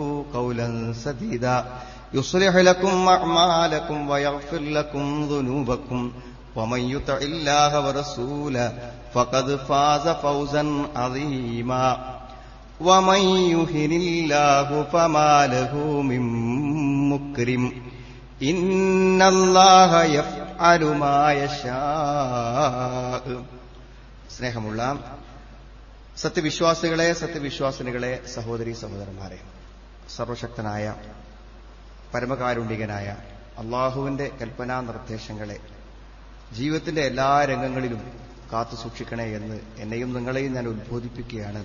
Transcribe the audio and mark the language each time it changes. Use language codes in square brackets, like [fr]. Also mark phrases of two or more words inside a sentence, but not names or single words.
[ar] قولا سديدا يصلح لكم أعمالكم ويغفر لكم ذنوبكم ومن يطع الله ورسوله فقد فاز فوزا عظيما ومن يهن الله فما له من مكرم إن الله يفعل ما يشاء. [ml] സ്നേഹമുള്ള സത്യവിശ്വാസികളെ, സത്യവിശ്വാസിനികളെ, സഹോദരീ സഹോദരന്മാരെ, സർവശക്തനായ പരമകാരുണികനായ അള്ളാഹുവിന്റെ കൽപ്പനാ നിർദ്ദേശങ്ങളെ ജീവിതത്തിന്റെ എല്ലാ രംഗങ്ങളിലും കാത്തു സൂക്ഷിക്കണേ എന്ന് എന്നെയും നിങ്ങളെയും ഞാൻ ഉദ്ബോധിപ്പിക്കുകയാണ്.